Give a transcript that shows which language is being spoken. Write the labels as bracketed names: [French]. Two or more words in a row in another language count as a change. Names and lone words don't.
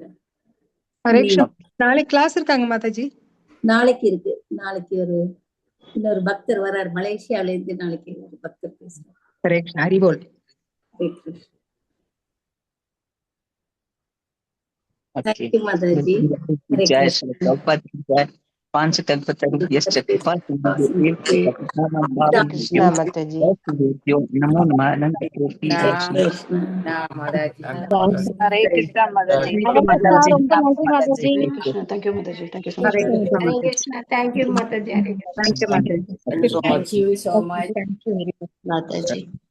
[Tamil] நாளைக்கு கிளாஸ் இருக்காங்க மாதாஜி? நாளைக்கு இருக்கு. நாளைக்கு இன்னொரு பக்தர் வர்றாரு மலேசியால இருந்து. நாளைக்கு ஒரு பக்தர் பேசுறாரு. ஹரிபோல். தேங்க்யூ மாதாஜி. [Hindi] जय श्री प्रभुपाद की जय। [Sanskrit] 5 कल्पतरुभ्यश्च कृपा नमो नमः। अनंत कोटि [Tamil] ஹரே கிருஷ்ணா மாதாஜி. ரொம்ப நன்றி மாதாஜி. தேங்க்யூ மாதாஜி. ஹரே கிருஷ்ணா. தேங்க்யூ மாதாஜி. [English] Thank you, Mataji. Thank you so much. Thank you very much, Mataji.